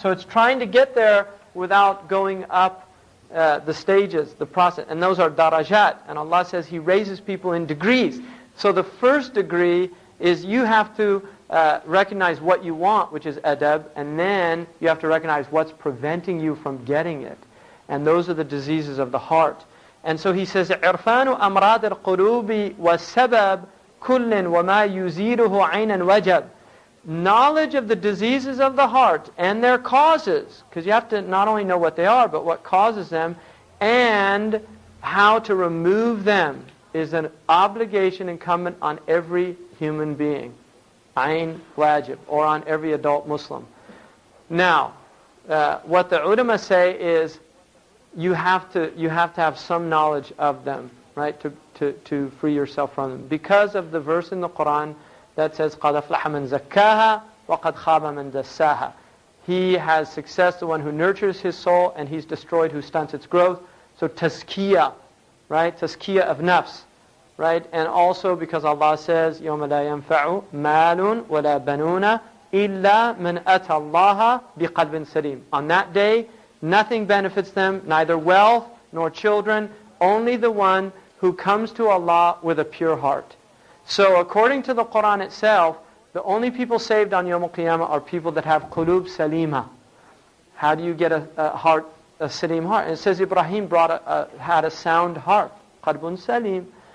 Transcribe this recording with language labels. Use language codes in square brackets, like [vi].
[en] So it's trying to get there without going up the stages, the process. And those are darajat. And Allah says He raises people in degrees. So the first degree is you have to recognize what you want, which is adab, and then you have to recognize what's preventing you from getting it. And those are the diseases of the heart. And so he says, [ar] عِرْفَانُ أَمْرَادِ الْقُلُوبِ وَالسَّبَبْ كُلٍّ وَمَا يُزِيلُهُ عَيْنًا وَجَبْ. [en] Knowledge of the diseases of the heart and their causes, because you have to not only know what they are, but what causes them, and how to remove them, is an obligation incumbent on every human being. Ayn wajib, or on every adult Muslim. Now, what the ulama say is, you have to have some knowledge of them, right, to free yourself from them, because of the verse in the Quran that says, [ar] قَدْ أَفْلَحَ مَنْ زَكَّاهَا وَقَدْ خَابَ مَنْ دَسَّاهَا. [en] He has success, the one who nurtures his soul, and he's destroyed who stunts its growth. So tazkiyah, right, tazkiyah of nafs. right? And also because Allah says, [ar] يَوْمَ لَا يَنْفَعُ مَالٌ وَلَا بَنُونَ إِلَّا مَنْ أَتَى اللَّهَ بِقَلْبٍ سَلِيمٍ. [en] On that day, nothing benefits them, neither wealth nor children, only the one who comes to Allah with a pure heart. So according to the Quran itself, the only people saved on Yawm al-Qiyamah are people that have qulub salima. How do you get a heart, a salim heart? And it says Ibrahim had a sound heart, qalbun salim.